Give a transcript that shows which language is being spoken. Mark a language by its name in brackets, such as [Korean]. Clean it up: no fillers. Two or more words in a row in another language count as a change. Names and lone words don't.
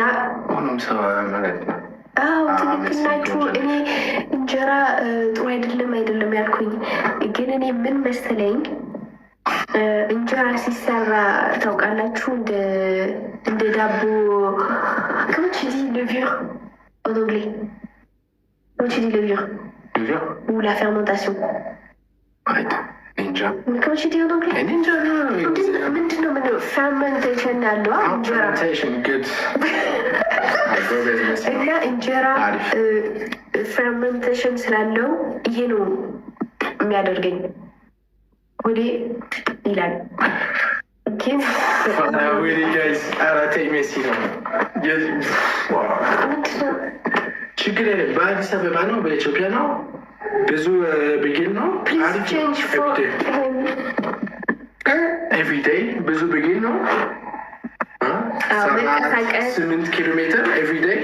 [Amharic] ሁሉም ሰው ማለት ነው። ትክክል ናችሁ። እኔ እንጀራ ጥሩ አይደለም ያልኩኝ ግን እኔ ምን መሰለኝ እንጀራ ሲሰራ ታውቃላችሁ፣ እንደ ዳቦ ከመቼ ለቪር [French] en anglais. Comment tu dis levure? Levure? Ou la fermentation? Arrête. Ninja. Comment tu dis en anglais? Ninja. Maintenant, fermentation. [English] Fermentation, good. [Amharic] እና እንጀራ fermentation ስላለው ይሄ ነው የሚያደርገኝ ወዴ ይላል። ግን ችግር የለም። በአዲስ አበባ ነው በኢትዮጵያ ነው ብዙ ብግል ነው። ኤቭሪዴይ ብዙ ብግል ነው። 8 ኪሎ ሜትር ኤቭሪዴይ።